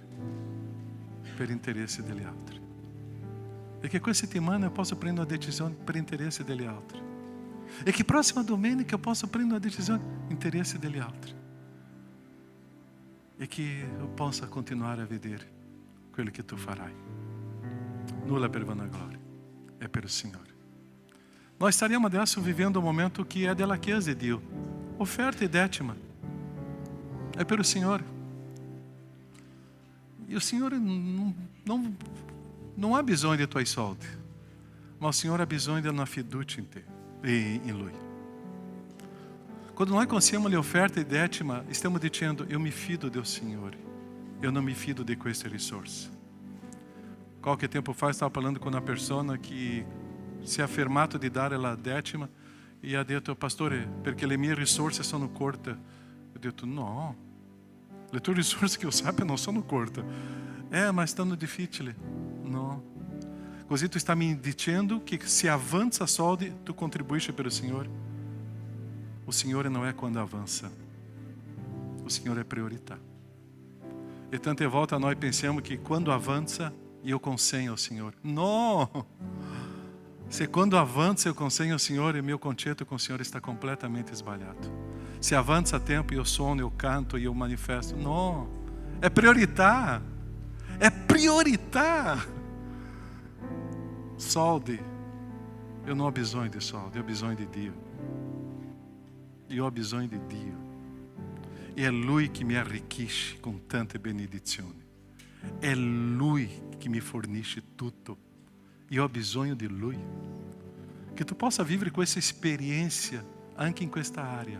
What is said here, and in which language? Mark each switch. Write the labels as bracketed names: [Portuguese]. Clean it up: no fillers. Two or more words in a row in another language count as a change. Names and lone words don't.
[Italian] Per interessi degli altri. E che questa settimana [Portuguese] eu possa [Italian] prendere una decisione per interesse degli altri. E che prossima domenica [Portuguese] eu possa [Italian] prendere una decisione per interesse degli altri. E che [Portuguese] eu possa [Italian] continuare a vedere quello che tu farai. Nulla per vanagloria, è per il Signore. [Portuguese] Nós estaríamos adesso vivendo um momento que é [Italian] della Chiesa di Dio. [Portuguese] Oferta e décima. É pelo Senhor. E o Senhor não [Italian] ha bisogno dei tuoi soldi, ma [Portuguese] o Senhor [Italian] ha bisogno di una fiducia in te e in Lui. [Portuguese] Quando nós conhecemos a oferta e décima, estamos dizendo, eu me fido do Senhor. Eu não me fido de [Italian] queste risorse. Qualche tempo fa stavo parlando con una persona che si è affermato di dare la décima e ha detto, pastore, perché le mie risorse sono corte. Ho detto, no, le tue risorse che io sappia non sono corte. Ma stanno difficili. No. Così tu stai mi dicendo che se avanza soldi, tu contribuisci per il Signore. O Signore non è quando avanza. O Signore è priorità. E tante volte noi pensiamo che quando avanza, io consegno [Portuguese] ao Senhor. Não! Se quando avança eu com o Senhor, meu concerto com o Senhor está completamente esbalhado. Se avança tempo eu sono, eu canto e eu manifesto. Não, é prioritar. É prioritar. [Italian] Solde, [Portuguese] eu não [Italian] ho bisogno di soldi, ho bisogno di Dio. Io ho bisogno di Dio. E è Lui che mi arricchisce con tante benedizioni. È Lui che mi fornisce tutto. Io ho bisogno di Lui. Che tu possa vivere questa esperienza anche in questa area.